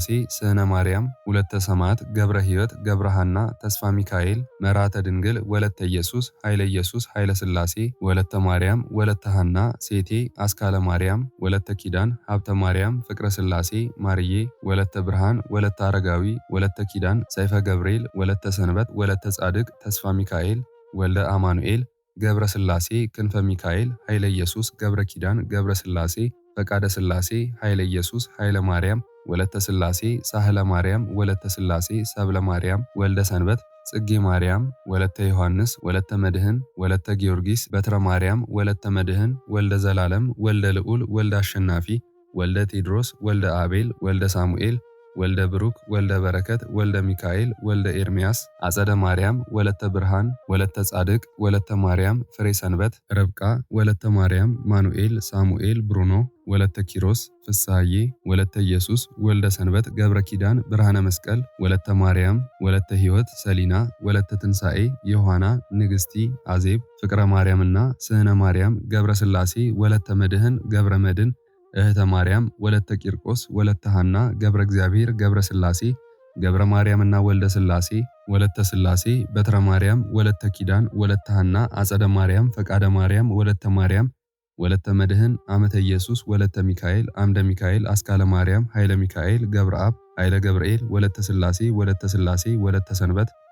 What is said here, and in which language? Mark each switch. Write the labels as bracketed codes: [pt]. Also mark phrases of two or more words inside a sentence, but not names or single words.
[am] ስህነ ማርያም፣ ወለተ ሰማዕት፣ ገብረ ሕይወት፣ ገብረ ሐና፣ ተስፋ ሚካኤል፣ መራተ ድንግል፣ ወለተ ኢየሱስ፣ ኃይለ ኢየሱስ፣ ኃይለ ሥላሴ፣ ወለተ ማርያም፣ ወለተ ሐና፣ ሴቴ፣ አስካለ ማርያም፣ ወለተ ኪዳን፣ ሀብተ ማርያም፣ ፍቅረ ሥላሴ፣ ማርዬ፣ ወለተ ብርሃን፣ ወለተ አረጋዊ፣ ወለተ ኪዳን፣ ሰይፈ ገብርኤል፣ ወለተ ሰንበት፣ ወለተ ጻድቅ፣ ተስፋ ሚካኤል፣ ወልደ አማኑኤል፣ ገብረ ሥላሴ፣ ክንፈ ሚካኤል፣ ኃይለ ኢየሱስ፣ ገብረ ኪዳን፣ ገብረ ሥላሴ፣ ፈቃደ ሥላሴ፣ ኃይለ ኢየሱስ፣ ኃይለ ማርያም፣ ወለተ ሥላሴ፣ ሳህለ ማርያም፣ ወለተ ሥላሴ፣ ሰብለ ማርያም፣ ወልደ ሰንበት፣ ጽጌ ማርያም፣ ወለተ ዮሐንስ፣ ወለተ መድህን፣ ወለተ ጊዮርጊስ፣ በትረ ማርያም፣ ወለተ መድህን፣ ወልደ ዘላለም፣ ወልደ ልዑል፣ ወልደ አሸናፊ፣ ወልደ ቴድሮስ፣ ወልደ አቤል፣ ወልደ ሳሙኤል፣ ወልደ ብሩክ፣ ወልደ በረከት፣ ወልደ ሚካኤል፣ ወልደ ኤርምያስ፣ አጸደ ማርያም፣ ወለተ ብርሃን፣ ወለተ ጻድቅ፣ ወለተ ማርያም፣ ፍሬ ሰንበት፣ ርብቃ፣ ወለተ ማርያም፣ ማኑኤል፣ ሳሙኤል፣ ብሩኖ፣ ወለተ ኪሮስ፣ ፍስሐዬ፣ ወለተ ኢየሱስ፣ ወልደ ሰንበት፣ ገብረ ኪዳን፣ ብርሃነ መስቀል፣ ወለተ ማርያም፣ ወለተ ሕይወት፣ ሰሊና፣ ወለተ ትንሣኤ፣ ዮሐና፣ ንግሥቲ፣ አዜብ፣ ፍቅረ ማርያምና ስህነ ማርያም፣ ገብረ ሥላሴ፣ ወለተ መድህን፣ ገብረ መድን፣ እህተ ማርያም፣ ወለተ ቂርቆስ፣ ወለተ ሐና፣ ገብረ እግዚአብሔር፣ ገብረ ሥላሴ፣ ገብረ ማርያምና ወልደ ሥላሴ፣ ወለተ ሥላሴ፣ በትረ ማርያም፣ ወለተ ኪዳን፣ ወለተ ሐና፣ አጸደ ማርያም፣ ፈቃደ ማርያም፣ ወለተ ማርያም፣ ወለተ መድህን፣ አመተ ኢየሱስ፣ ወለተ ሚካኤል፣ አምደ ሚካኤል፣ አስካለ ማርያም፣ ኃይለ ሚካኤል፣ ገብረ አብ፣ ኃይለ ገብርኤል፣ ወለተ ሥላሴ፣ ወለተ ሥላሴ፣ ወለተ ሰንበት።